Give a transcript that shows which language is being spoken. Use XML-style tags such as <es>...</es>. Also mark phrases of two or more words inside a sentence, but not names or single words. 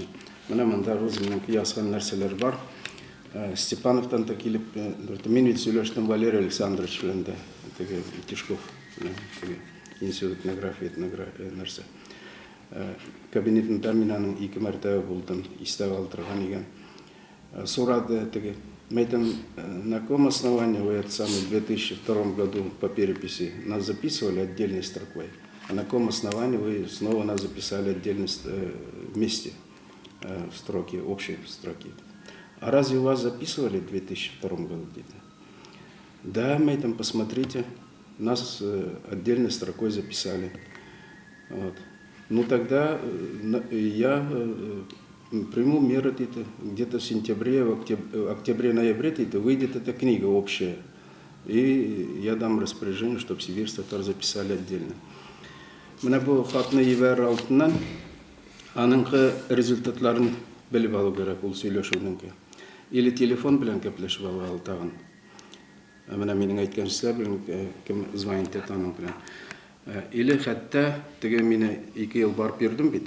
<tt>Менә монда үземнең язган нәрсәләр бар. Степановтан да килеп, мен ведь сөйләштем Валерий Александрович белән дә, теге Тишков, институт этнография нәрсә. Кабинетында мин аның 2 мәртәбә булдым, истә калдырган икән. Сорады теге, мәйтәм,</tt> <ru>на каком основании вы это самое в 2002 году по переписи нас записывали отдельной строкой, а на каком основании вы снова нас записали отдельно вместе в строки, общие строки. А разве вас записывали в 2002 году где-то? Да, мы там, посмотрите, нас отдельной строкой записали. Ну тогда я приму меры, где-то в сентябре, в октябре-ноябре выйдет эта книга общая. И я дам распоряжение, чтобы Сибирь татар записали отдельно.</ru> <tt>Менә бу хатны ебәр алтыннан, аныңкы результатларын белеп алу керек, ул сөйләшүнеңке. Или телефон белән кәпләшеп алган тагын. Менә минең әйткән сүзләр белән кем звонит итә аның белән. Или хәтта теге мине 2 ел барып йөрдем бит.</tt>